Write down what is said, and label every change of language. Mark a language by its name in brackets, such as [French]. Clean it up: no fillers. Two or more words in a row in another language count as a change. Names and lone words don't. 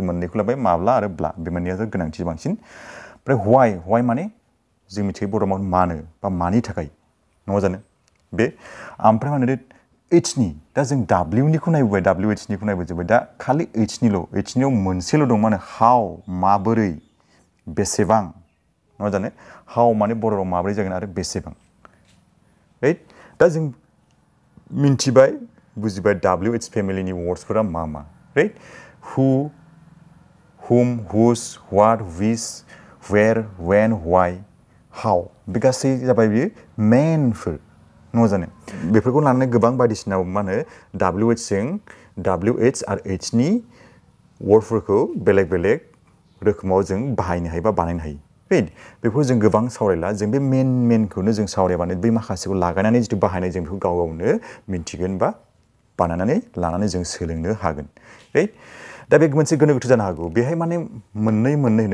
[Bodo] मोननैखौ लाबाय माब्ला आरो ब्ला बे मोननैयासो गोनांथि बांसिन ओमफ्राय व्हाय माने जों मिथियो बर'आव मानो बा मानि थाखाय नङा जानो बे ओमफ्राय मा होनो Hनि दा जों Wनिखौ नायबोबाय WHनिखौ नायबोजोब्बाय दा खालि Hनियाव मोनसेल' दं माने हाउ माबोरै बेसेबां नङा जानो हाउ माने बर'आव माबोरै जागोन आरो बेसेबां राइट दा जों मिन्थिबाय बुजिबाय WH फेमिलिनि वर्ड्सफोरा मा राइट हु [English] whom whose what which where when why how [Bodo] बे गासै जाबाय बेयो मेनफोर नङा जानो बेफोरखौ लानानै गोबां बायदिसिना मा होनो WH आरो Hनि वर्डफोरखौ बेलेग रोखोमाव जों बाहायनो हायो बा बानायनो हायो राइट बेखौ जों गोबां सावरायला जों बे मेनखौनो जों सावरायबानो बै माखासेखौ लागायनानै जिथु बाहायनाय जों बेखौ गावनो मिन्थिगोन बा बानायनानै लानानै जों सोलोंनो हागोन राइट दा बे मोनसे गोनो गोथो जानो हागौ बेहाय माने मोननै